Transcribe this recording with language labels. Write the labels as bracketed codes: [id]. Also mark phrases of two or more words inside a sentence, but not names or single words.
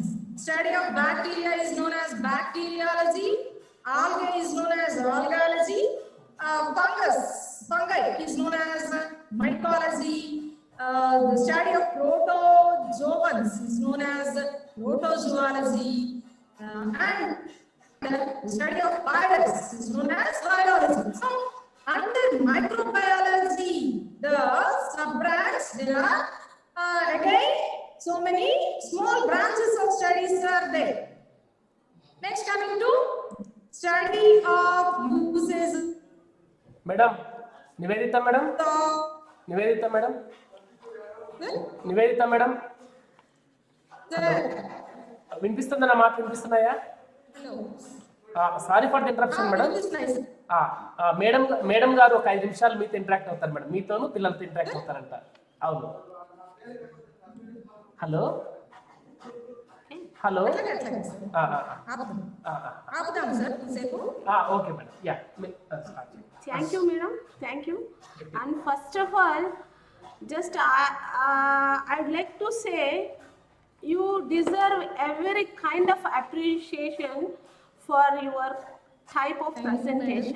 [en] Study of bacteria is known as bacteriology, algae is known as algology, fungi is known as mycology, the study of protozoans is known as protozoology, and the study of virus is known as virology. So under microbiology, the sub-branch, there are again so many small branches of studies are there. Next, coming to study of uses. Madam, Nivedita madam. Nivedita madam. Nivedita madam. [te] వినిపిస్తుందా? నా మాట వినిపిస్తున్నాయా? [en] sorry for the interruption madam. [te] మేడం గారు ఒక 5 నిమిషాలు మీతో ఇంటరాక్ట్ అవుతారు మేడం. మీతోను పిల్లలతో ఇంటరాక్ట్ అవుతారంట. అవును. [en] hello hello. okay madam. యా, Thank you, madam. Thank you. And first of all, just I'd like to say you deserve every kind of appreciation for your type of presentation.